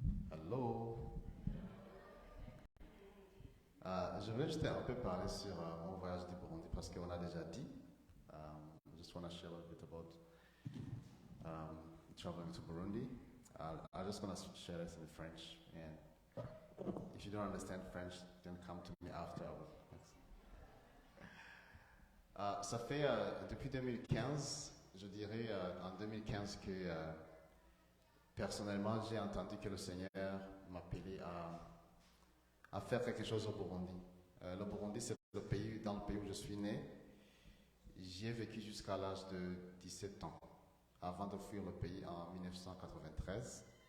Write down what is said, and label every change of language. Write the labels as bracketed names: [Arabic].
[English] Hello. [French] Je vais juste un peu parler sur mon voyage du Burundi parce qu'on a déjà dit. [English] I just want to share a little bit about traveling to Burundi. I just want to share this in French, and if you don't understand French, then come to me after. [French] Ça fait depuis 2015, je dirais en 2015 que personnellement j'ai entendu que le Seigneur m'appelait à faire quelque chose au Burundi. Le Burundi, c'est dans le pays où je suis né. J'y ai vécu jusqu'à l'âge de 17 ans, avant de fuir le pays en 1993.